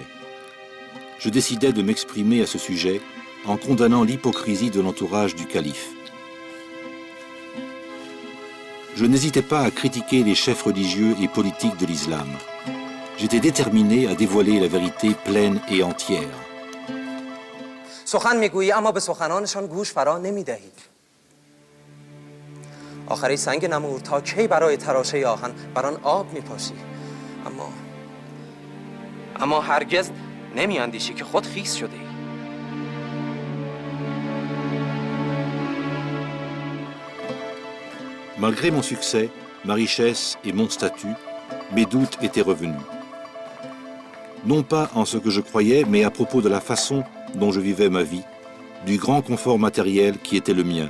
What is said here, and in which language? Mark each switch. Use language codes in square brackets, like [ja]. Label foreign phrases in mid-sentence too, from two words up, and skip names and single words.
[fr] Je décidai de m'exprimer à ce sujet en condamnant l'hypocrisie de l'entourage du calife. Je n'hésitais pas à critiquer les chefs religieux et politiques de l'islam. J'étais déterminé à dévoiler la vérité pleine et entière. [fa] سخن میگویی اما به سخنانشان گوش فرا نمیدهی. آخری سنگ نمور تا کی برای تراشه آهن بر آن آب میپاشی. اما هرگز نمیاندیشی که خود خیس شده ای. [fr] Malgré mon succès, ma richesse et mon statut, mes doutes étaient revenus. Non pas en ce que je croyais, mais à propos de la façon dont je vivais ma vie, du grand confort matériel qui était le mien.